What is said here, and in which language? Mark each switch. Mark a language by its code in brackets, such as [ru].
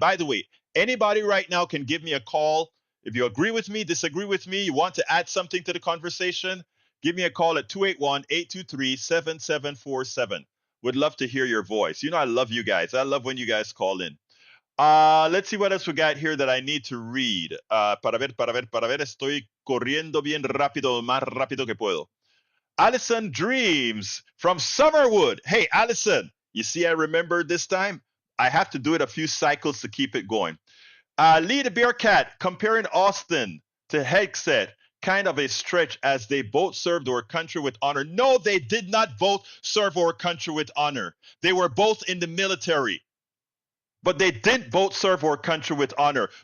[en] And by the way, anybody right now can give me a call. If you agree with me, disagree with me, you want to add something to the conversation, give me a call at 281-823-7747. Would love to hear your voice. You know I love you guys. I love when you guys call in. Let's see what else we got here that I need to read. [es] Para ver. Estoy corriendo bien rápido, más rápido que puedo. [en] Allison Dreams from Summerwood. Hey, Allison, You see, I remember this time. I have to do it a few cycles to keep it going. Lee the Bearcat comparing Austin to Hegseth, kind of a stretch as they both served our country with honor. No, they did not both serve our country with honor. They were both in the military, but they didn't both serve our country with honor.